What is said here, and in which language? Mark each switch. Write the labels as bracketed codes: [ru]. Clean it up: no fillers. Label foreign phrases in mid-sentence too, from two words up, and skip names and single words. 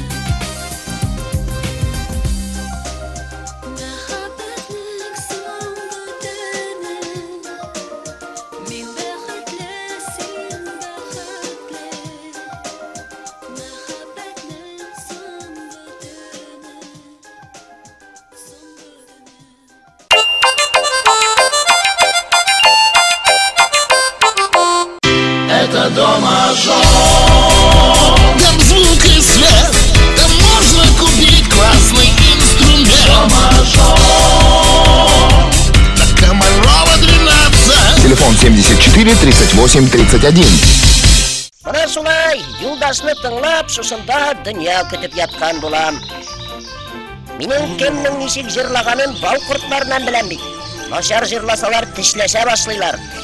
[tt] Мәхәббәтнең соңгы төне, мин бәхетле, син бәхетле. Мәхәббәтнең соңгы төне, соңгы төне. [ru] Это дома-жон. Там звук и свет, там можно купить классный инструмент. Дома-жон. На Комарова 12. Телефон 74 38 31. [tt] Менә шулай, юлдашны тыңлап, шушында дөнья көтеп яткан булам. Минең кемнең ничек җырлаганын бау кортларынан беләм бит. Начар җырласалар тешләшә башлыйлар.